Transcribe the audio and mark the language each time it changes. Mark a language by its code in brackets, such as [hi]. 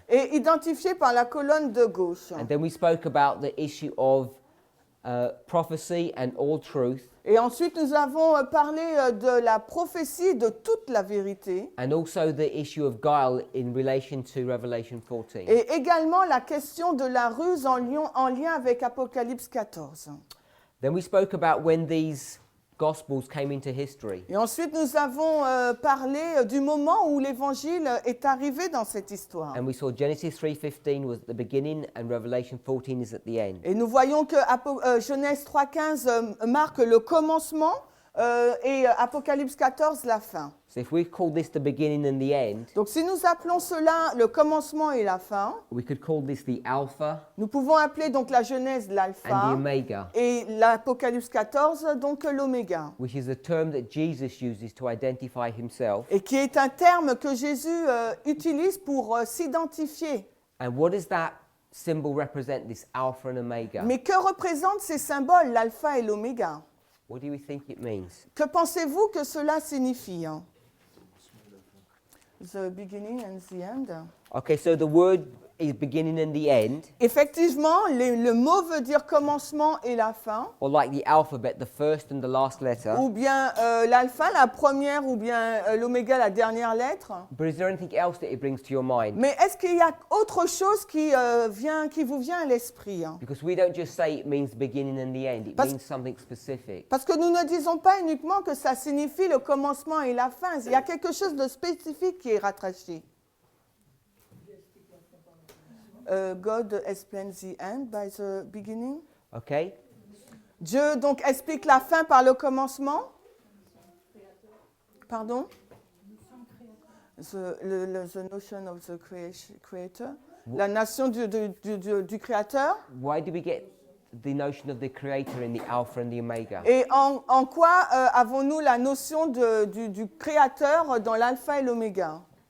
[fr] et identifié par la colonne de gauche. [en] And then we spoke about the issue of prophecy and all truth, [fr] Et ensuite, nous avons parlé de la prophétie de toute la vérité [en] and also the issue of guile in relation to Revelation 14. [fr] et également la question de la ruse en lien avec Apocalypse 14. [en] Then we spoke about when these Gospels came into history. [fr] Et ensuite, nous avons parlé du moment où l'Évangile est arrivé dans cette histoire. [en] And we saw Genesis 3:15 was at the beginning and Revelation 14 is at the end. [fr] Et nous voyons que Genèse 3.15 marque le commencement et Apocalypse 14 la fin. [en] So if we call this the beginning and the end, [fr] Donc si nous appelons cela le commencement et la fin, [en] we could call this the Alpha [fr] nous pouvons appeler donc la Genèse [en] and the [fr] l'alpha [en] Omega, [fr] et l'Apocalypse 14 donc l'oméga. [en] which is a term that Jesus uses to identify himself. [fr] Et qui est un terme que Jésus utilise pour s'identifier. [en] And what does that symbol represent, this Alpha and Omega? [fr] Mais que représentent ces symboles, l'alpha et l'oméga? [en] What do you think it means? [fr] Que pensez-vous que cela signifie? [en] The beginning and the end. Okay, so the word is beginning and the end, [fr] Effectivement, le mot veut dire commencement et la fin, [en] or like the alphabet, the first and the last letter. [fr] ou bien l'alpha, la première, ou bien l'oméga, la dernière lettre. [en] But is there anything else that it brings to your mind? [fr] Mais est-ce qu'il y a autre chose qui vous vient à l'esprit, hein? [en] Because we don't just say it means beginning and the end, it [fr] Parce- [en] means something specific. [fr] Parce que nous ne disons pas uniquement que ça signifie le commencement et la fin. Il y a quelque chose de spécifique qui est rattaché. [en] God explains the end by the beginning. Okay? [fr] Dieu donc explique la fin par le commencement. Pardon? [en] The notion of the creator. [fr] La notion du créateur. [en] Why do we get the notion of the creator in the alpha and the omega? [fr] Et en quoi avons-nous la notion du créateur dans l'alpha et l'oméga?